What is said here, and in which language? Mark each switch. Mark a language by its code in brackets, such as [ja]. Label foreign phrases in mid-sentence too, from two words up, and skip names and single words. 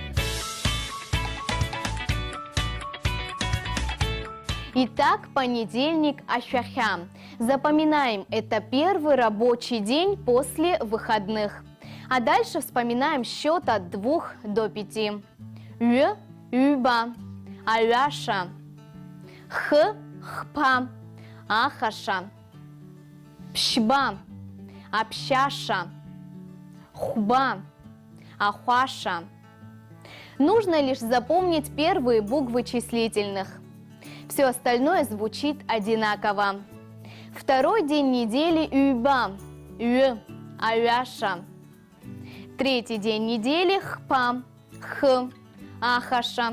[ru] Итак, понедельник Ашахя. Запоминаем, это первый рабочий день после выходных. А дальше вспоминаем счет от 2 до 5. [ab] Ю, юба, аляша, х, хпа, ахаша, пшба, общаша, хуба, ахуаша. [ru] Нужно лишь запомнить первые буквы числительных. Все остальное звучит одинаково. Второй день недели [ab] юба, ю, аляша. [ru] Третий день недели [ab] хпа, х, ахаша.